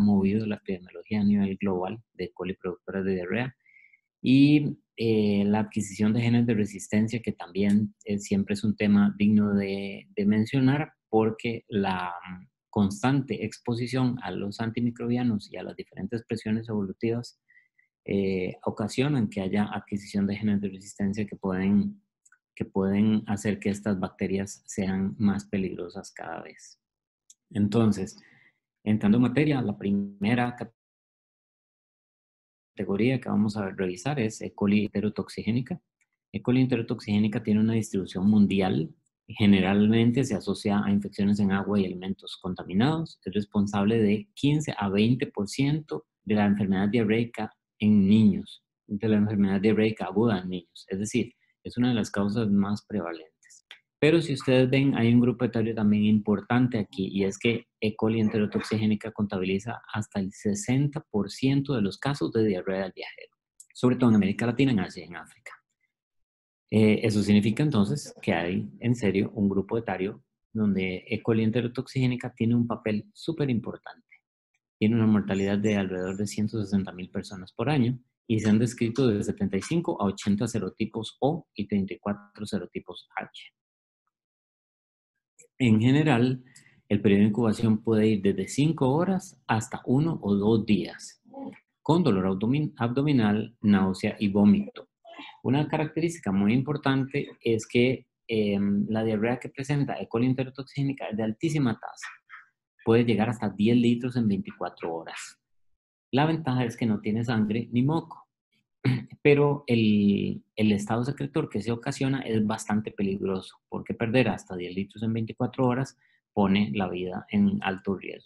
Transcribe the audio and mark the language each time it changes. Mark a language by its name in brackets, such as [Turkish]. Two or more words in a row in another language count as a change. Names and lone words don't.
[Spanish] movido la epidemiología a nivel global de coli productoras de diarrea y la adquisición de genes de resistencia, que también siempre es un tema digno de mencionar porque la constante exposición a los antimicrobianos y a las diferentes presiones evolutivas ocasionan que haya adquisición de genes de resistencia que pueden hacer que estas bacterias sean más peligrosas cada vez. Entonces, entrando en materia, la primera categoría que vamos a revisar es E. coli enterotoxigénica. E. coli enterotoxigénica tiene una distribución mundial. Generalmente se asocia a infecciones en agua y alimentos contaminados. Es responsable de 15 a 20% de la enfermedad diarreica en niños, de la enfermedad diarreica aguda en niños. Es decir, es una de las causas más prevalentes. Pero si ustedes ven, hay un grupo etario también importante aquí, y es que E. coli enterotoxigénica contabiliza hasta el 60% de los casos de diarrea del viajero, sobre todo en América Latina, en Asia y en África. Eso significa entonces que hay en serio un grupo etario donde E. coli enterotoxigénica tiene un papel súper importante. Tiene una mortalidad de alrededor de 160,000 personas por año y se han descrito de 75 a 80 serotipos O y 34 serotipos H. En general, el periodo de incubación puede ir desde 5 horas hasta 1 o 2 días, con dolor abdominal, náusea y vómito. Una característica muy importante es que la diarrea que presenta E. coli enterotoxigénica es de altísima tasa. Puede llegar hasta 10 litros en 24 horas. La ventaja es que no tiene sangre ni moco, pero el estado secretor que se ocasiona es bastante peligroso porque perder hasta 10 litros en 24 horas pone la vida en alto riesgo.